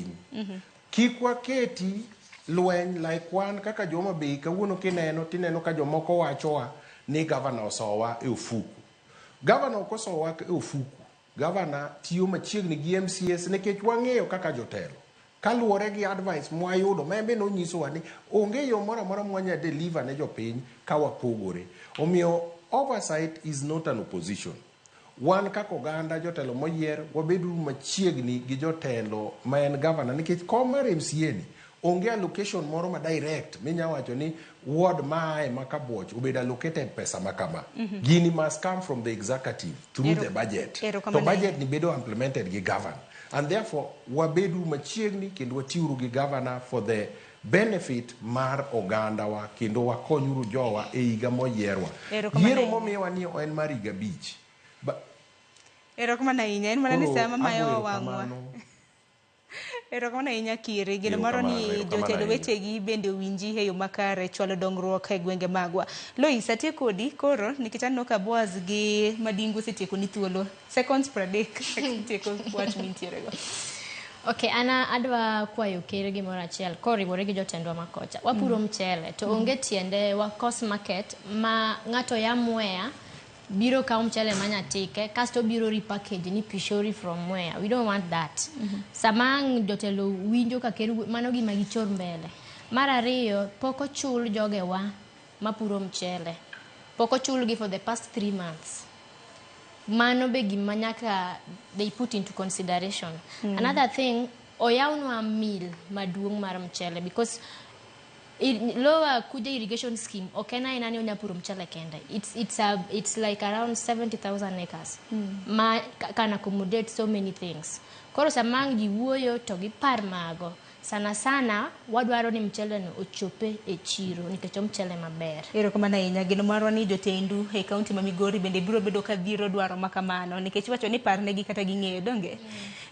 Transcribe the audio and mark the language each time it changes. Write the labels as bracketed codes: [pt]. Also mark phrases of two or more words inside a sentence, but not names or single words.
[luo] Kikwa keti lweny like wan kaka Homa Bay kawuono kineno tineno ka jomoko wachowa ni governor osowa e ofuku. Governor kosowa e ofuku. Governor tiyo machiegni gi MCAs nikech wang'eyo kaka jotelo. Kaluwore gi advice mwayudo membe no nyisowa ni onge yo moro amora mwanya deliver ne jopiny ka wapogore. [en] Omiyo oversight is not an opposition. [luo] Wan kaka oganda jotelo moyier wabedu machiegni gi jotelo ma en governor nikech kom mar MCA ni onge allocation moro ma direct minya wacho ni ward mae makabuoch obeda allocated pesa makama. [en] Gini must come from the executive through the budget. [luo] To budget ni bedo implemented gi governor. [en] And therefore [luo] wabedu machiegni kendo watiuru gi governor [en] for the benefit [luo] mar oganda wa kendo wakonyuru jowa e higa moyierwa. Yiero momiwa ni en mar higa bich. Erokamano ahinya en mana ni sama mayo wang'wa. Erokamano ahinya Kiri gino maro ni jotelo wetegi bende winji e yo makare chwalo dongruok e gwenge magwa. Lois atie kodi koro nikech aneno ka Boaz gi Madingu setieko ni thuolo seconds 30 tieko wach mintiere go. Okay, ana adwa kwayo Kiri gimoro achiel koriwore gi jotendwa makocha. Wapuro mchele to onge tiende wa [en] cost market [luo] ma ng'ato ya Mwea biro ka mchele manyatike kasto biro repackage ni pishori [en] from where. We don't want that. [luo] Samang jotelo winjo ka Kiri mano gima gichor mbele. Mar ariyo poko chul jogewa mapuro mchele. Poko chul gi [en] for the past 3 months. [luo] Mano be gima nyaka [en] they put into consideration. Another thing, [luo] oyawnwa mill maduong' mar mchele [en] because lower [luo] kuja [en] irrigation scheme [luo] okena inani onyapuro mchele kende. [en] It's like around 70,000 acres. Ma can accommodate so many things. [luo] Koro samang jiwuoyo to gi par mago. Sana wadwaro ni mchele no ochope e chiro nikech mchele maber. Erokamano ahinya gino marwa ni jotendu e kaunti ma Migori bende biro bedo ka dhiro dwaro makamano nikech wacho ni parnegi kata ging'eyo donge.